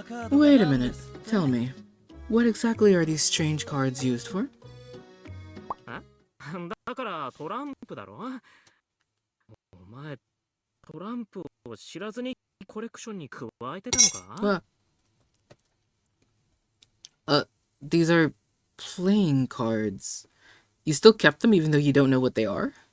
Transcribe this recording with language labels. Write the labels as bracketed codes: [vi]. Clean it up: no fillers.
[en] Wait a minute. Tell me, what exactly are these strange cards used for? [ja] だからトランプだろ。お前トランプを知らずにコレクションに加えてたのか？ [en] These are playing cards. You still kept them even though you don't know what they are?